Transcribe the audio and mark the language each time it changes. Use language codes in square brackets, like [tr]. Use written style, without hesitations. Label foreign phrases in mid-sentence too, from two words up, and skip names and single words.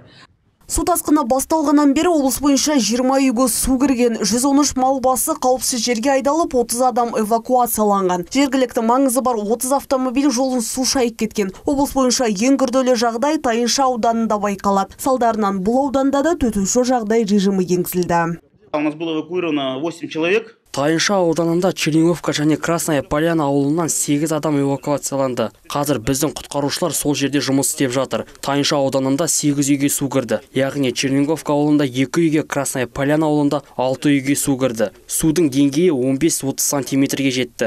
[kk] Су тасқыны басталғаннан бері облыс бойынша 20 үйге су кірген, 113 мал басы қауіпсіз жерге айдалып, 30 адам эвакуацияланған. Жергілікті маңызы бар 30 автомобиль жолын су шайып кеткен. Облыс бойынша ең күрделі жағдай Тайынша ауданында байқалады. Салдарынан бұл ауданда да төтенше жағдай режимі енгізілді. [ru] У нас было эвакуировано 8 человек. [kk] Тайынша ауданында Черниговка және Красная Поляна ауылынан 8 адам эвакуацияланды. Қазір біздің құтқарушылар сол жерде жұмыс істеп жатыр. Тайынша ауданында 8 үйге су кірді. Яғни Черниговка ауылында 2 үйге, Красная Поляна ауылында 6 үйге су кірді. Судың деңгейі 15-30 сантиметрге жетті.